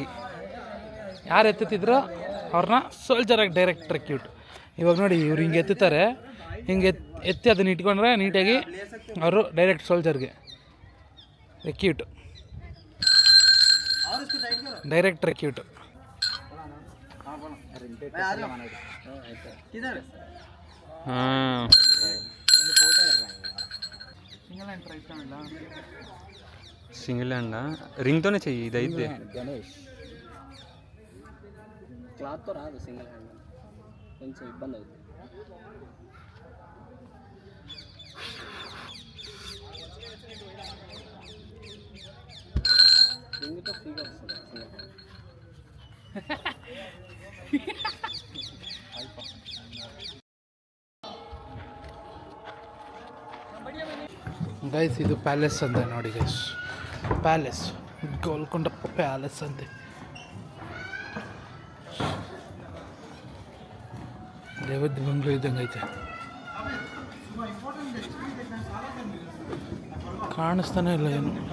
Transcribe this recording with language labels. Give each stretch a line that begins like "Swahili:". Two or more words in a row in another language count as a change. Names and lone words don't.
Kannada: ಯಾರು ಎತ್ತುತ್ತಿದ್ರೋ ಅವ್ರನ್ನ ಸೋಲ್ಜರಾಗಿ
English: direct recruit.
Kannada: ಇವಾಗ ನೋಡಿ ಇವ್ರು ಹಿಂಗೆ ಎತ್ತುತ್ತಾರೆ, ಹಿಂಗೆ ಎತ್ತಿ ಅದನ್ನ ಇಟ್ಕೊಂಡ್ರೆ ನೀಟಾಗಿ ಅವರು ಡೈರೆಕ್ಟ್ ಸೋಲ್ಜರ್ಗೆ ರೆಕ್ಯೂಟ್,
English: direct recruit. single hand
Telugu: రింగ్తోనే చెయ్యి. ఇది అయితే గణేష్ క్లాత్తో రాదు
English: single hand,
Telugu: కొంచెం ఇబ్బంది అవుతుంది. రింగ్తో ఫ్రీగా వస్తుంది
English: single hand.
Kannada: ಗೈಸ್ ಇದು ಪ್ಯಾಲೇಸ್ ಅಂತೆ ನೋಡಿ ಗೈಸ್, ಪ್ಯಾಲೇಸ್ ಗೋಲ್ಕೊಂಡ ಪ್ಯಾಲೇಸ್ ಅಂತೆ. ದೇವದ ಬಂಗ್ಲೂ ಇದ್ದಂಗೆ ಐತೆ, ಕಾಣಿಸ್ತಾನೆ ಇಲ್ಲ ಏನು.